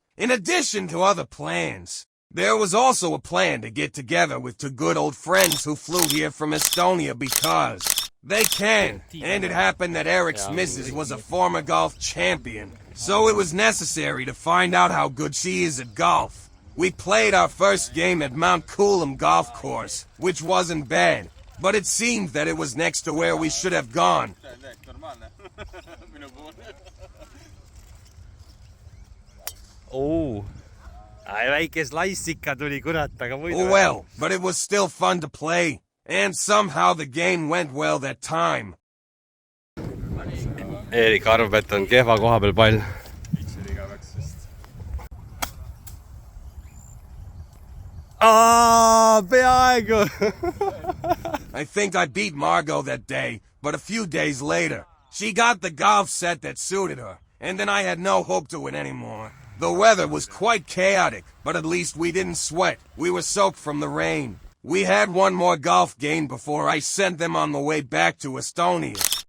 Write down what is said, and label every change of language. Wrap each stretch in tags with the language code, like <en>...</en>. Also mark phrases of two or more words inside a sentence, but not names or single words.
<en>In addition to other plans, there was also a plan to get together with two good old friends who flew here from Estonia because they can, and it happened that Eric's missus was a former golf champion, so it was necessary to find out how good she is at golf. We played our first game at Mount Coolum Golf Course, which wasn't bad. But it seemed that it was next to where we should have gone.</en> <et>Oh, väike slice ikka tuli, kurat, aga muidu...</et> <en>Well, but it was still fun to play. And somehow the game went well that time.</en> <et>Erik arvab, et on kehva koha peal pall. Peaaegu!</et> <en>I think I beat Margot that day, but a few days later, she got the golf set that suited her, and then I had no hope to win anymore. The weather was quite chaotic, but at least we didn't sweat. We were soaked from the rain. We had one more golf game before I sent them on the way back to Estonia.</en>